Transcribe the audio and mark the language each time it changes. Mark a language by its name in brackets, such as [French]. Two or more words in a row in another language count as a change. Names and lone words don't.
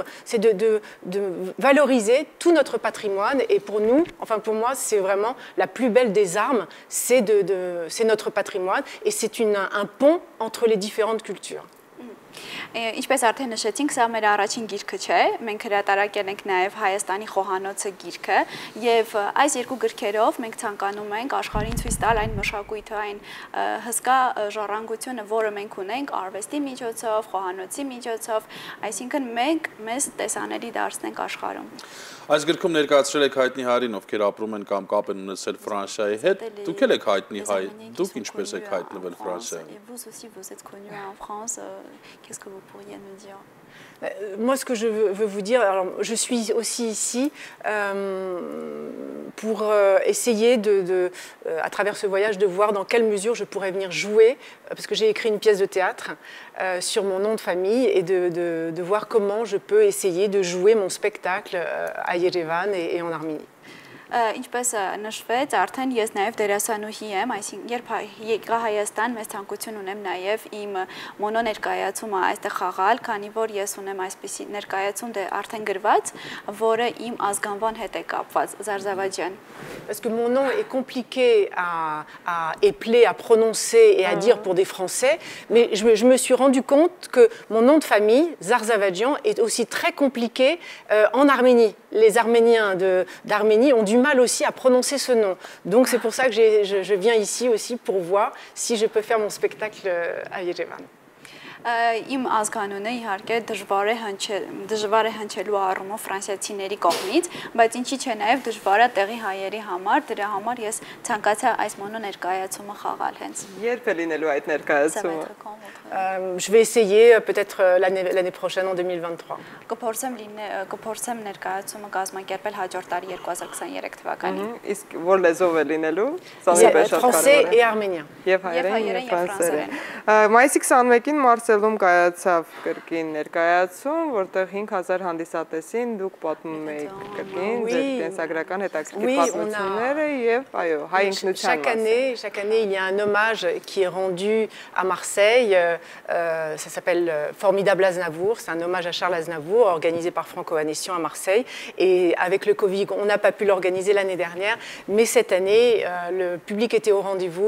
[French] C'est de valoriser tout notre patrimoine et pour nous, enfin pour moi, c'est vraiment la plus belle des armes, c'est notre patrimoine et c'est un pont entre les différentes cultures. [Armenian] Ինչպես արդեն նշեցինք, սա մեր առաջին գիրքը չէ, մենք հրատարակել ենք նաև Հայաստանի խոհանոցը գիրքը եւ այս երկու գրքերով մենք ցանկանում ենք աշխարհին ցույց տալ այն մշակույթը, այն հսկա ժառանգությունը, որը մենք ունենք արվեստի միջոցով, խոհանոցի միջոցով, այսինքն մենք մեզ տեսանելի դարձնենք աշխարհում։ Այս գրքում ներկայացրել եք հայտնի հայերին, ովքեր ապրում են կամ կապ են ունեցել Ֆրանսիայի հետ։ Դուք եք հայտնի հայ, դուք ինչպես եք հայտնվել Ֆրանսիայում։ [French] Vous aussi vous êtes connu en France, qu'est-ce que vous pourriez nous dire? Moi, ce que je veux vous dire, alors, je suis aussi ici pour essayer, à travers ce voyage, de voir dans quelle mesure je pourrais venir jouer, parce que j'ai écrit une pièce de théâtre sur mon nom de famille, et de voir comment je peux essayer de jouer mon spectacle à Yerevan et en Arménie. [Armenian] Ինչպես նշվեց, արդեն ես նաև դերասանուհի եմ, այսինքն երբ եկա Հայաստան, մեծ ցանկություն ունեմ նաև իմ մոնո ներկայացումը այստեղ խաղալ, քանի որ ես ունեմ այսպիսի ներկայացում արդեն գրված, որը իմ ազգանվան հետ է կապված, Zarzawadjan. [French] Parce que mon nom est compliqué à épeler, à prononcer et à dire pour des Français, mais je me suis rendu compte que mon nom de famille, Zarzawadjan, est aussi très compliqué en Arménie. Les Arméniens d'Arménie ont du mal aussi à prononcer ce nom. Donc c'est pour ça que je viens ici aussi pour voir si je peux faire mon spectacle à Yerevan. [Armenian] Իմ ազգանունը իհարկե դժվար է հնչելու առումով ֆրանսիացիների կողմից, բայց ինչի՞ չէ նաև դժվար է տեղի հայերի համար, դրա համար ես ցանկացա այս մոնո ներկայացումը խաղալ հենց։ Երբ է լինելու այդ ներկայացումը։ [French] Je vais essayer peut-être l'année prochaine en 2023. [Armenian] Կփորձեմ ներկայացումը կազմակերպել հաջորդ տարի 2023 թվականին։ Իսկ որ լեզվով է լինելու։ [French] Français et arménien. [Armenian] Եվ հայերեն եւ ֆրանսերեն։ Մայիսի 21-ին Մարսելում կայացավ կրկին ներկայացում, որտեղ 5000 հանդիսատեսին դուք պատմում եք կրկին ձեր կենսագրական հետաքրքիր պատմությունները եւ այո, հայ ինքնության [French] մասին։ Chaque année, il y a un hommage qui est rendu à Marseille. Ça s'appelle Formidable Aznavour. C'est un hommage à Charles Aznavour organisé par Franco Anessian à Marseille. Et avec le Covid, on n'a pas pu l'organiser l'année dernière, mais cette année, le public était au rendez-vous.